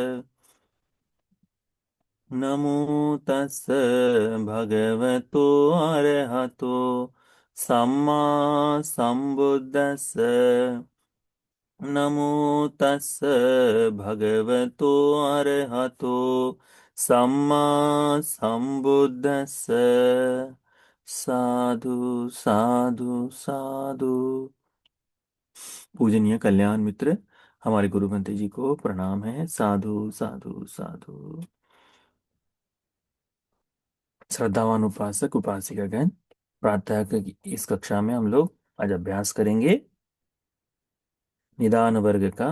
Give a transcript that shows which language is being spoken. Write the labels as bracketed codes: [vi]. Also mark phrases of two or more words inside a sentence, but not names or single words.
[pi] नमो तस् भगवतो अरहतो सम्मा संबुद्दस्स। नमो तस् भगवतो अरहतो सम्मा संबुद्दस्स। साधु साधु साधु। [hi] पूजनीय कल्याण मित्र, हमारे गुरु मंत्री जी को प्रणाम है। [pi] साधु साधु साधु। [hi] श्रद्धावान उपासक उपासिकागण, प्रातः की इस कक्षा में हम लोग आज अभ्यास करेंगे निदान वर्ग का।